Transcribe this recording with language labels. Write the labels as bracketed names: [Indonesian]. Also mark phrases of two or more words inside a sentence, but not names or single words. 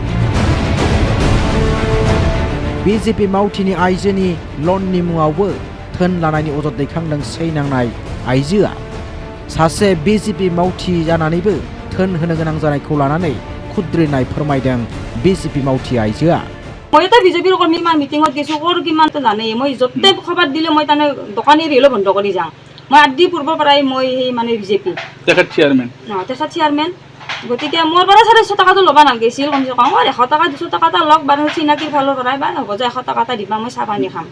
[Bodo] BJP मावथिनि आइजोनि लननि मुङावबो धोन लानायनि अजद दैखांदों सैनांनाय आइजोआ। सासे BJP मावथि जानानैबो धोन होनो गोनां जानायखौ लानानै खुद्रिनाय फोरमायदों BJP मावथि आइजोआ। [Assamese] মই এটা বিজেপিৰ কৰ্মী, ইমান মিটিঙত গৈছোঁ, ক'ৰ কিমানটো জানে। মই য'তে খবৰ দিলে মই তানে দোকানী ৰেলো বন্ধ কৰি যাওঁ। মই আদি পূৰ্বৰ পৰাই মই সেই মানে BJP তেখেত চেয়াৰমেন। গতিকে মোৰ পৰা 400 টকাটো ল'ব নালাগিছিল, কমচে কম 100 টকা 200 টকা এটা লওক বাৰু, চিনাকিৰ ফালৰ পৰাই বা হ'ব যে 100 টকা এটা দিবা, মই চাহ পানী খাম।